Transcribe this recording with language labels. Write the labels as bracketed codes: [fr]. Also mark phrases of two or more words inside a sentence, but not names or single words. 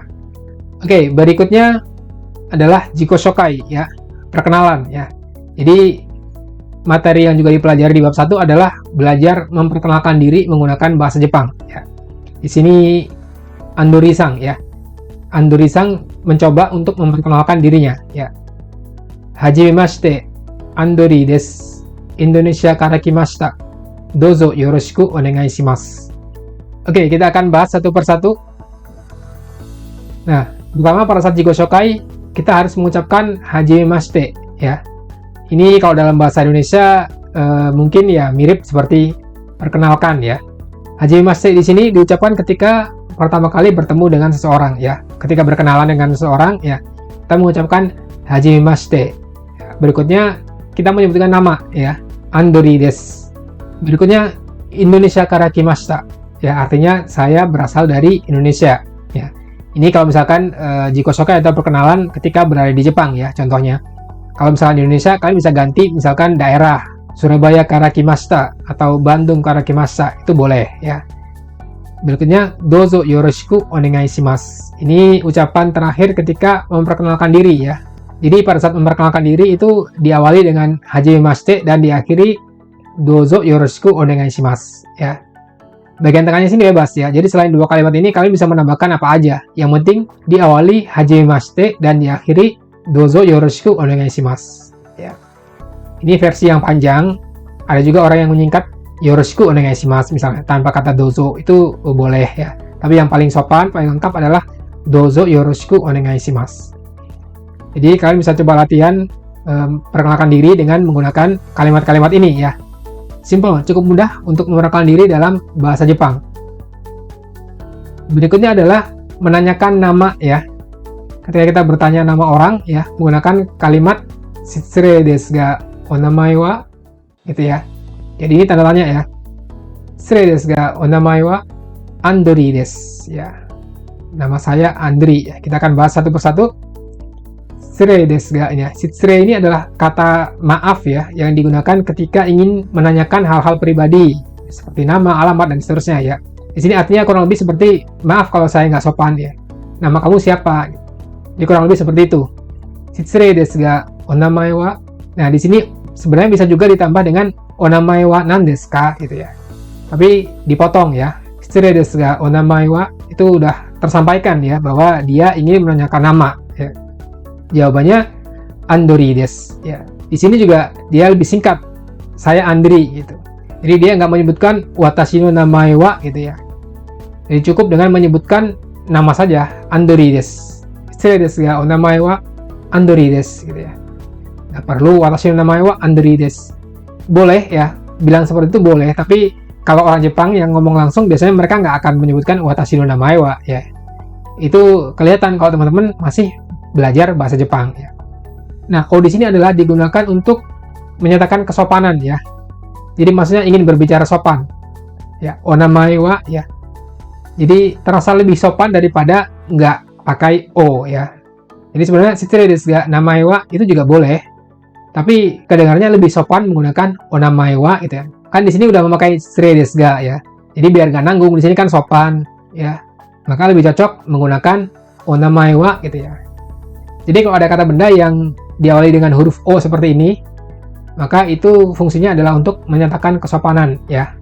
[id] Oke, berikutnya adalah [ja] 自己紹介 [id] ya, perkenalan ya. Jadi materi yang juga dipelajari di bab 1 adalah belajar memperkenalkan diri menggunakan bahasa Jepang ya. Di sini Andori-san ya. Andori-san mencoba untuk memperkenalkan dirinya ya. [ja] はじめまして、アンドリです. インドネシアから来ました。どうぞよろしくお願いします. [id] Oke, kita akan bahas satu persatu. Nah, pertama pada saat [ja] 自己紹介, [id] kita harus mengucapkan Hajimemashite ya. Ini kalau dalam bahasa Indonesia mungkin ya mirip seperti perkenalkan ya. Hajimemashite di sini diucapkan ketika pertama kali bertemu dengan seseorang ya. Ketika berkenalan dengan seseorang ya, kita mengucapkan Hajimemashite. Berikutnya kita menyebutkan nama ya, [ja] アンドリです. [id] Berikutnya [ja] インドネシアから来ました. [id] Ya, artinya saya berasal dari Indonesia ya. Ini kalau misalkan [ja] 自己紹介 [id] atau perkenalan ketika berada di Jepang ya, contohnya. Kalau misalkan di Indonesia, kalian bisa ganti misalkan daerah [ja] スラバヤから来ました [id] atau [ja] バンドンから来ました, [id] itu boleh ya. Berikutnya [ja] どうぞよろしくお願いします. [id] Ini ucapan terakhir ketika memperkenalkan diri ya. Jadi pada saat memperkenalkan diri itu diawali dengan Hajimemashite dan diakhiri [ja] どうぞよろしくお願いします [id] ya. Bagian tengahnya sini bebas ya. Jadi selain 2 kalimat ini kalian bisa menambahkan apa aja. Yang penting diawali Hajimemashite dan diakhiri [ja] どうぞよろしくお願いします [id] ya. Ini versi yang panjang. Ada juga orang yang menyingkat [ja] よろしくお願いします [id] misalnya tanpa kata dozo, itu boleh ya. Tapi yang paling sopan, paling lengkap adalah [ja] どうぞよろしくお願いします. [id] Jadi kalian bisa coba latihan perkenalkan diri dengan menggunakan kalimat-kalimat ini ya. Simple, cukup mudah untuk memperkenalkan diri dalam bahasa Jepang. Berikutnya adalah menanyakan nama ya. Ketika kita bertanya nama orang ya, menggunakan kalimat [ja] 失礼ですがお名前は [id] gitu ya. Jadi ini tanda tanya ya. [ja] 失礼ですがお名前はアンドリです ya. [id] Nama saya Andri ya. Kita akan bahas satu persatu. [ja] 失礼ですが ya. [id] Shitsure ini adalah kata maaf ya yang digunakan ketika ingin menanyakan hal-hal pribadi seperti nama, alamat dan seterusnya ya. Di sini artinya kurang lebih seperti maaf kalau saya nggak sopan ya. Nama kamu siapa? Jadi kurang lebih seperti itu. [ja] 失礼ですがお名前は. [id] Nah, di sini sebenarnya bisa juga ditambah dengan [ja] お名前はなんですか [id] gitu ya. Tapi dipotong ya. [ja] 失礼ですがお名前は [id] itu udah tersampaikan ya bahwa dia ingin menanyakan nama ya. Jawabannya [ja] アンドリです [id] ya. Di sini juga dia lebih singkat. Saya Andri gitu. Jadi dia nggak menyebutkan [ja] 私の名前は [id] gitu ya. Jadi cukup dengan menyebutkan nama saja, [ja] アンドリです. しれいですがお名前はアンドリです gitu ya. [id] Nggak perlu [ja] 私の名前はアンドリです. [id] Boleh ya, bilang seperti itu boleh, tapi kalau orang Jepang yang ngomong langsung biasanya mereka nggak akan menyebutkan [ja] 私の名前は [id] ya. Itu kelihatan kalau teman-teman masih belajar bahasa Jepang ya. Nah, kalau di sini adalah digunakan untuk menyatakan kesopanan ya. Jadi maksudnya ingin berbicara sopan. Ya, [ja] お名前は [id] ya. Jadi terasa lebih sopan daripada nggak pakai o ya. Jadi sebenarnya [ja] しれいですが名前は [id] itu juga boleh. Tapi kedengarannya lebih sopan menggunakan [ja] お名前は [id] gitu ya. Kan di sini udah memakai [ja] しれいですが [id] ya. Jadi biar nggak nanggung, di sini kan sopan ya. Maka lebih cocok menggunakan [ja] お名前は [id] gitu ya. Jadi kalau ada kata benda yang diawali dengan huruf o seperti ini, maka itu fungsinya adalah untuk menyatakan kesopanan ya.